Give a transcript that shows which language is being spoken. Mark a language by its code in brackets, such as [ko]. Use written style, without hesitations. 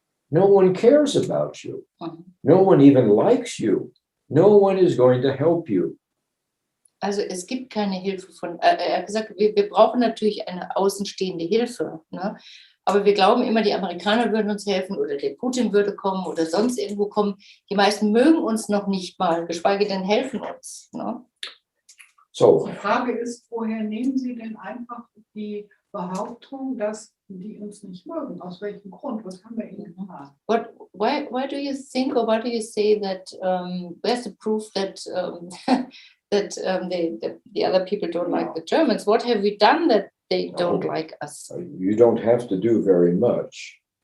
[en] No one cares about you. Mhm. No one even likes you. No one is going to help you. [de] Also es gibt keine Hilfe von, er hat gesagt, wir brauchen natürlich eine außenstehende Hilfe, ne? Aber wir glauben immer, die Amerikaner würden uns helfen oder der Putin würde kommen oder sonst irgendwo kommen. Die meisten mögen uns noch nicht mal, geschweige denn helfen uns, ne? So, Die Frage ist, woher nehmen Sie denn einfach die Behauptung, dass die uns nicht mögen? Aus welchem Grund? Was haben wir Ihnen gemacht? [en] Why do you think or why do you say that where's the proof that the other people don't like the Germans? What have we done that they don't like us? you don't have to do very much.